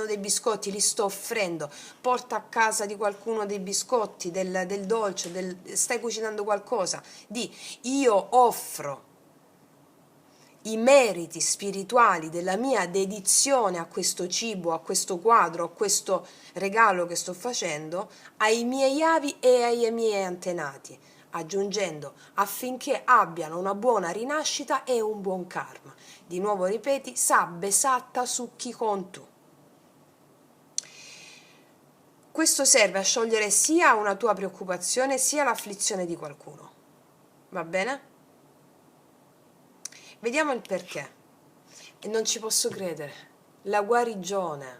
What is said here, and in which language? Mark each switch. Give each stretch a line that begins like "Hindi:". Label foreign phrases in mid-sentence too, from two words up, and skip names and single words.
Italian: dei biscotti, li sto offrendo, porta a casa di qualcuno dei biscotti, del dolce, stai cucinando qualcosa, io offro i meriti spirituali della mia dedizione a questo cibo, a questo quadro, a questo regalo che sto facendo ai miei avi e ai miei antenati, aggiungendo affinché abbiano una buona rinascita e un buon karma. Di nuovo ripeti,
Pali: sabbe satta sukhi kontu.
Italian: Questo serve a sciogliere sia una tua preoccupazione sia l'afflizione di qualcuno. Va bene? Vediamo il perché. E non ci posso credere. La guarigione.